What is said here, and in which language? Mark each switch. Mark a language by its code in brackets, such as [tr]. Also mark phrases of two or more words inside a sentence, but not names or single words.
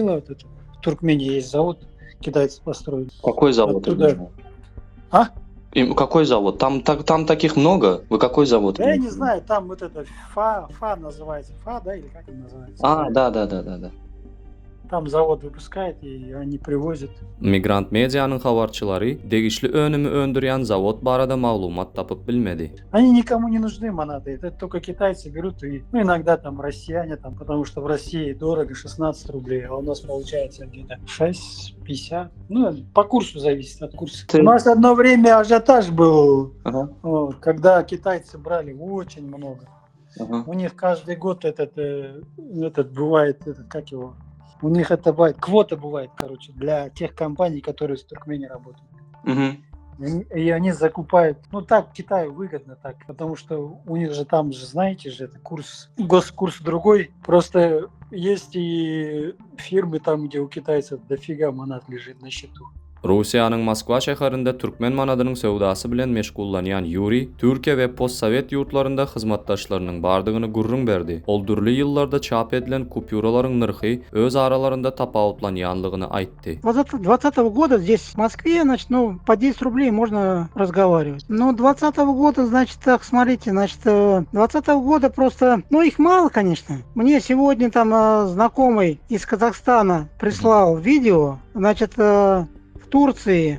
[ru] В Туркмении есть завод китайцы построили. Какой завод? Оттуда. А? Какой завод? Там таких много. Вы какой завод? Да я не знаю, там вот это ФА называется. ФА, да, или как он называется? Да. Там завод выпускает, и они привозят. [tk] Migrant medianın habarçylary degişli önümü öndürýän zawod barada maglumat tapyp bilmedi. [ru] Они никому не нужны, манаты. Это только китайцы берут, и ну, иногда там россияне, там, потому что в России дорого 16 рублей, а у нас получается где-то 6,50. Ну, по курсу зависит от курса. У нас одно время ажиотаж был, вот, когда китайцы брали очень много. У них каждый год этот бывает, как его... У них это бывает, квота бывает, короче, для тех компаний, которые в Туркмении работают. И они закупают, ну так Китаю выгодно так, потому что у них же там же, знаете же, это курс, госкурс другой. Просто есть и фирмы там, где у китайцев дофига манат лежит на счету. [tk] Rusiýanyň Moskwa şäherinde türkmen manadynyň sowdasy bilen meşgullanýan Yuri, Türkiýe we postsovet ýurtlarynda hyzmatdaşlarynyň bardygyny gurrun berdi. Ol dürli ýyllarda çap edilen kupyuralaryň nyrhy öz aralarynda tapawutlanýanlygyny aýtdy. [ru] 2020 года здесь в Москве, значит, ну, по 10 рублей можно разговаривать. Но 2020 года, значит, так, смотрите, значит, 2020 года просто, ну, их мало, конечно. Мне сегодня там знакомый из Казахстана прислал видео, значит, Турции.